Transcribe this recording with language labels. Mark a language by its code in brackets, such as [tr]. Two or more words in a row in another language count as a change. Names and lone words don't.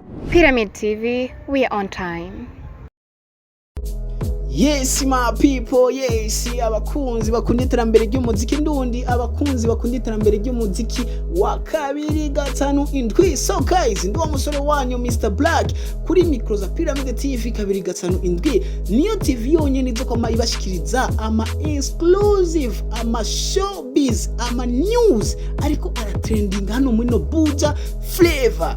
[en] Pyramid TV, we are on time. Yes my people, [rn] yes abakunzi bakunda iterambere ry'umuziki ndundi, abakunzi bakunda iterambere ry'umuziki wa 257. [en] So guys, [rn] ndi wa musore wanyu Mr Black kuri micro za Pyramid TV 257. Niyo TV yonyene izokoma ibashikiriza ama exclusive, ama showbiz, ama news ariko ara trending hano muri no buja flavor.